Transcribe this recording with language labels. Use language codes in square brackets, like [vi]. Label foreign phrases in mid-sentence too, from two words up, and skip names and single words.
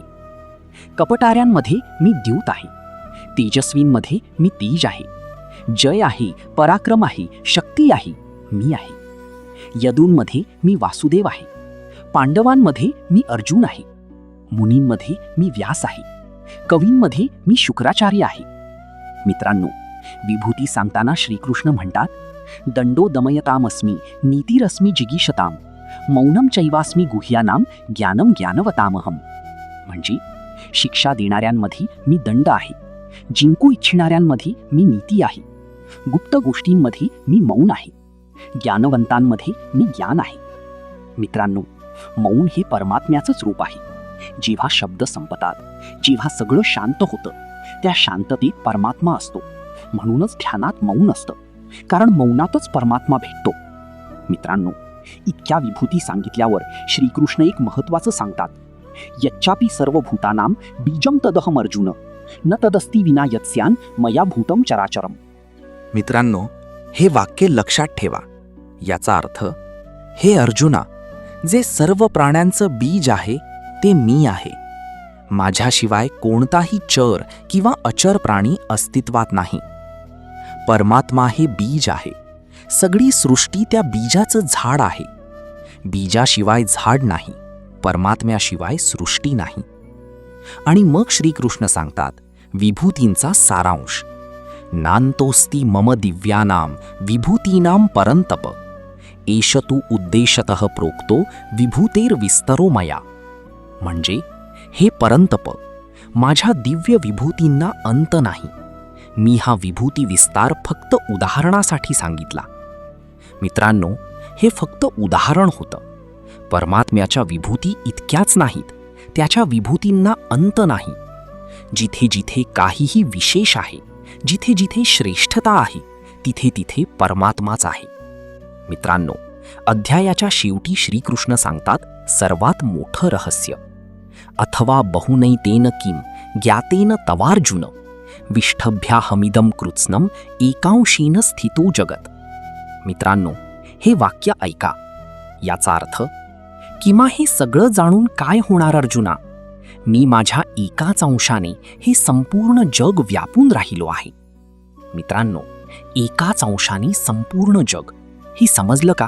[mr] कपटाऱ्यांमध्ये मी द्यूत आहे, तेजस्वींमध्ये मी तेज आहे, जय आहे, पराक्रम आहे, शक्ती आहे, मी आहे. यदूंमध्ये मी वासुदेव आहे, पांडवांमध्ये मी अर्जुन आहे, मुनींमध्ये मी व्यास आहे, कवींमध्ये मी शुक्राचार्य आहे. मित्रांनो, विभूती सांगताना श्रीकृष्ण म्हणतात, [sa] दंडो दमयतामस्मी नीतिरस्मी जिगीषताम मौनम चैवास्मी गुह्यानाम ज्ञानम ज्ञानवतामहम. [mr] म्हणजे शिक्षा देणाऱ्यांमध्ये मी दंड आहे, जिंकू इच्छिणाऱ्यांमध्ये मी नीती आहे, गुप्त गोष्टींमध्ये मी मौन आहे, ज्ञानवंतांमध्ये मी ज्ञान आहे. मित्रांनो, मौन हे परमात्म्याचंच रूप आहे. जेव्हा शब्द संपतात, जेव्हा सगळं शांत होतं, त्या शांततेत परमात्मा असतो. म्हणूनच ध्यानात मौन असतं, कारण मौनातच परमात्मा भेटतो. मित्रांनो, इतक्या विभूती सांगितल्यावर श्रीकृष्ण एक महत्त्वाचं सांगतात, [sa] यच्चापि सर्वभूतानां बीजं तदहम अर्जुन न तदस्ति विना यत्स्यान मया भूतम चराचरम. [mr] मित्रांनो, हे वाक्य लक्षात ठेवा. याचा अर्थ, हे अर्जुना, जे सर्व प्राण्यांचं बीज आहे ते मी आहे. माझ्याशिवाय कोणताही चर किंवा अचर प्राणी अस्तित्वात नाही. परमात्मा हे बीज आहे. सगळी सृष्टी त्या बीजाचं झाड आहे. बीजाशिवाय झाड नाही, परमात्म्याशिवाय सृष्टी नाही. आणि मग श्रीकृष्ण सांगतात विभूतींचा सारांश, [sa] नान्तोस्ति मम दिव्यानां विभूतीनां परंतप एष तु उद्देशतः प्रोक्तो विभूतेर्विस्तरो मया. [mr] म्हणजे हे परंतप, माझ्या दिव्य विभूतींना अंत नाही. मी हा विभूती विस्तार फक्त उदाहरणासाठी सांगितला. मित्रांनो, हे फक्त उदाहरण होतं. परमात्म्याच्या विभूती इतक्याच नाहीत, त्याच्या विभूतींना अंत नाही. जिथे जिथे काहीही विशेष आहे, जिथे जिथे श्रेष्ठता आहे, तिथे तिथे परमात्माच आहे. मित्रांनो, अध्यायाच्या शेवटी श्रीकृष्ण सांगतात सर्वात मोठं रहस्य, [sa] अथवा बहुनैतेन किम ज्ञातेन तवार्जुन विष्ठभ्याहमिदं कृत्स्नम एकांशेन स्थितो जगत. [mr] मित्रांनो, हे वाक्य ऐका. याचा अर्थ, किंवा हे सगळं जाणून काय होणार अर्जुना? मी माझ्या एकाच अंशाने हे संपूर्ण जग व्यापून राहिलो आहे. मित्रांनो, एकाच अंशाने संपूर्ण जग, हे समजलं का?